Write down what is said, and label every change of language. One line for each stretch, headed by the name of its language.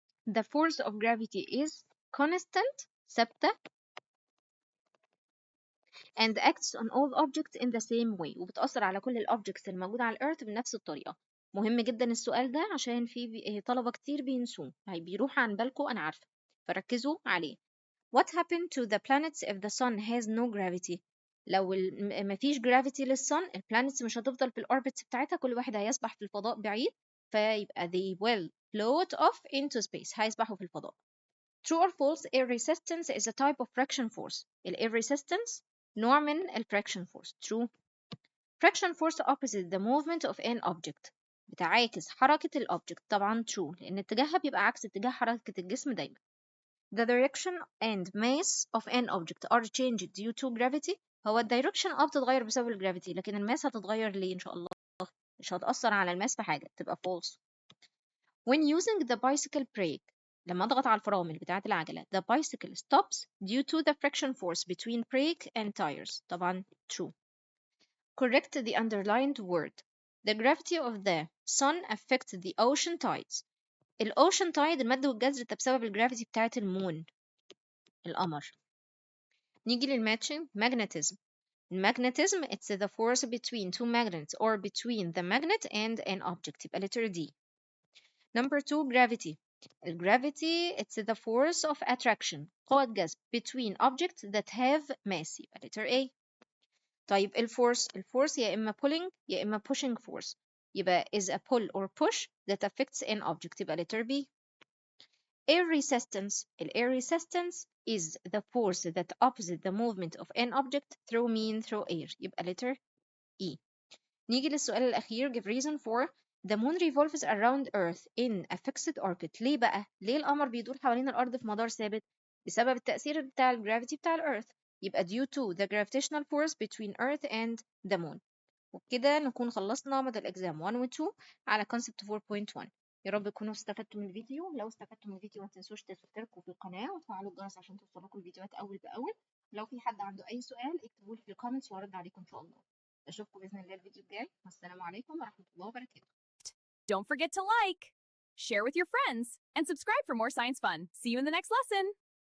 English: The force of gravity is constant ثابته and acts on all objects in the same way.
Arabic: وبتأثر على كل الأوبجكتس الموجودة على الأرض بنفس الطريقة. مهم جدا السؤال ده عشان في طلبة كتير بينسوه، بيروح عن بالكم أنا عارفة، فركزوا عليه.
English: What happened to the planets if the sun has no gravity؟
Arabic: لو مفيش gravity للsun، البلانتس مش هتفضل في الأوربتس بتاعتها، كل واحد هيسبح في الفضاء بعيد، فيبقى
English: they will float off into space.
Arabic: هيسبحوا في الفضاء.
English: True or false? Air resistance is a type of friction force. air resistance نوع من friction force. True. Friction force opposite the movement of an object.
Arabic: بتعاكس حركة الأوبجكت. طبعا true، لأن اتجاهها بيبقى عكس اتجاه حركة الجسم دايما.
English: The direction and mass of an object are changed due to gravity.
Arabic: هو الدايركشن بتتغير بسبب الجرافيتي، لكن الماس هتتغير ليه إن شاء الله؟ مش هتأثر على الماس في حاجة، تبقى false.
English: When using the bicycle brake،
Arabic: لما أضغط على الفرامل بتاعة العجلة
English: the bicycle stops due to the friction force between brake and tires. طبعا true. Correct the underlined word. The gravity of the sun affects the ocean tides.
Arabic: الأوشن تايد المد والجزر ده بسبب الجرافيتي بتاعة المون، القمر. نيجي للماتشنج magnetism.
English: Magnetism it's the force between two magnets or between the magnet and an object. يبقى letter D. Number 2 gravity. Gravity it's the force of attraction
Arabic: قوة جذب
English: between objects that have mass. يبقى letter A.
Arabic: طيب الفورس يا إما pulling يا إما pushing force.
English: يبقى is a pull or push that affects an object. يبقى letter B. Air resistance. Air resistance is the force that opposite the movement of an object through air. يبقى letter E.
Arabic: نيجي للسؤال الأخير.
English: Give reason for the moon revolves around earth in a fixed orbit.
Arabic: ليه بقى؟ ليه القمر بيدور حوالين الأرض في مدار ثابت؟ بسبب التأثير بتاع الجرافيتي بتاع الأرث.
English: يبقى due to the gravitational force between earth and the moon.
Arabic: وبكده نكون خلصنا موديل exam 1 و 2 على concept 4.1. يا رب تكونوا استفدتوا من الفيديو. لو استفدتوا من الفيديو ما تنسوش تشتركوا في القناة وتفعلوا الجرس عشان توصلكوا الفيديوهات أول بأول. لو في حد عنده أي سؤال اكتبوا لي في الكومنتس وأرد عليكم إن شاء الله. أشوفكم بإذن الله الفيديو الجاي. والسلام عليكم ورحمة الله وبركاته.
English: Don't forget to like, share with your friends, and subscribe for more science fun. See you in the next lesson.